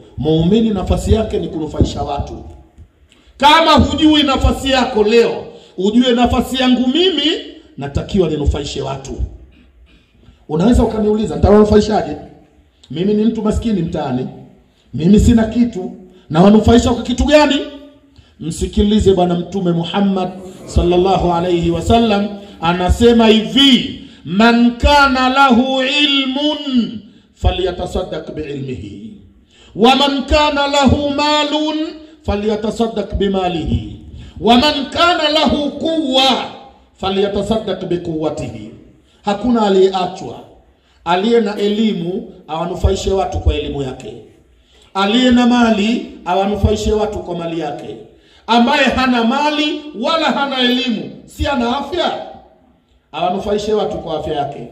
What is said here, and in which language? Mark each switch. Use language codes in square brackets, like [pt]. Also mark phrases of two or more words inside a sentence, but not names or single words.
[sw] Muumini nafasi yake ni kunufaisha watu. Kama hujui nafasi yako leo, ujue nafasi yangu mimi natakiwa ninufaishe watu. Unaweza ukaniuliza, nitawanufaishaje? Mimi ni mtu maskini mtaani, mimi sina kitu, na wanufaisha kwa kitu gani? Msikilize bwana Mtume Muhammad [ar] صلى الله عليه وسلم [sw] anasema hivi, [ar] من كان له علم فليتصدق بعلمه ومن كان له مال فليتصدق بماله ومن كان له قوة فليتصدق بقوته. [sw] Hakuna aliyeachwa. Aliye na elimu awanufaishe watu kwa elimu yake, aliye na mali awanufaishe watu kwa mali yake. Ambaye hana mali wala hana elimu, si ana afya, awanufaishe watu kwa afya yake.